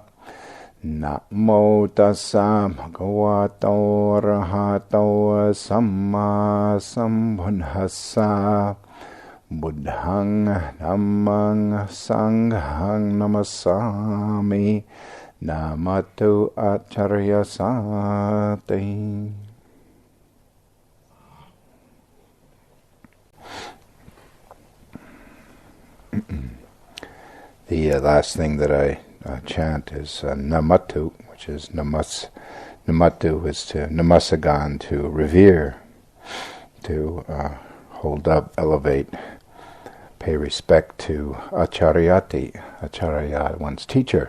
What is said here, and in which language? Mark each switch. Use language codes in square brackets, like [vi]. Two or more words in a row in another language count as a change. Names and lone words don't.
[pi] Namo tassa bhagavato arahato samma sambuddhassa. Buddhang Dhammang Sanghang Namasami Namatu Acharya Sati. [en] The last thing that I chant is Namatu, which is Namatu is to namasagan, to revere, to hold up, elevate, pay respect to Acharyati, Acharya, one's teacher.